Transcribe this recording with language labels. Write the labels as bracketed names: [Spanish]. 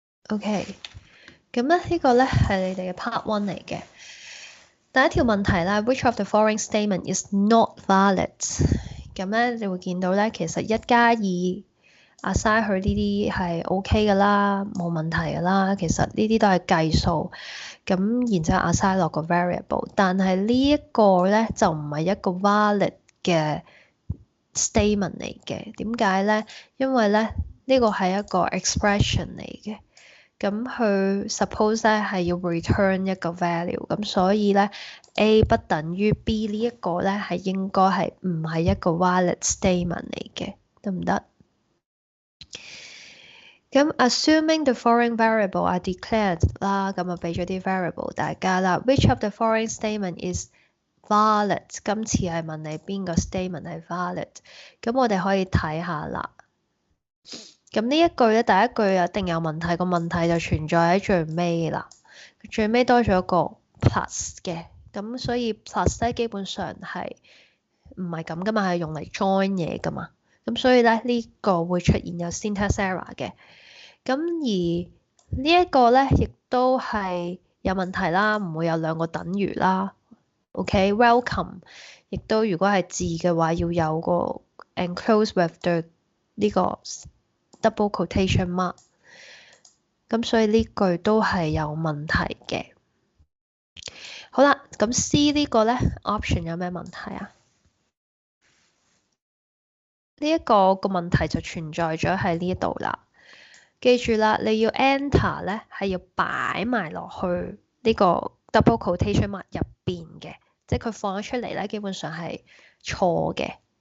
[Cantonese] OK， 咁咧呢個咧係你哋嘅 part 1嚟嘅。第一條問題啦 [English] ，Which of the following statement is not valid？ [Cantonese] 咁咧你會見到咧，其實1+2。 assign 佢呢啲係 OK 㗎啦，冇問題㗎啦。其實呢啲都係計數，咁然之後 assign 落個 variable。但係呢一個咧就唔係一個 valid 嘅 statement 嚟嘅。點解咧？因為咧呢個係一個 expression 嚟嘅。咁佢 suppose 咧係要 return 一個 value， 咁所以咧 A 不等於 B 呢一個咧係應該係唔係一個 valid statement 嚟嘅，得唔得？咁 [English] assuming the following variable are declared [Cantonese] 啦，咁啊俾咗啲 variable 大家啦。 [English] Which of the following statement is valid？ [Cantonese] 今次係問你邊個 statement 係 valid？ 咁我哋可以睇下啦。咁呢一句咧，第一句一定有問題，個問題就存在喺最尾啦。最尾多咗個 plus 嘅，咁所以 plus 咧基本上係唔係咁噶嘛，係用嚟 join 嘢噶嘛。咁所以咧呢個會出現有 syntax error 嘅。咁而呢一個咧亦都係有問題啦，唔會有兩個等於啦。 OK，welcome 亦都如果係字嘅話，要有個 [English] enclose with the [Cantonese] 呢個 double quotation mark。咁所以呢句都係有問題嘅。好啦，咁 C 呢個咧 option 有咩問題啊？呢一個個問題就存在咗喺呢度啦。記住啦，你要 enter 咧係要擺埋落去呢個 double quotation mark 入邊嘅，即係佢放咗出嚟咧，基本上係錯嘅。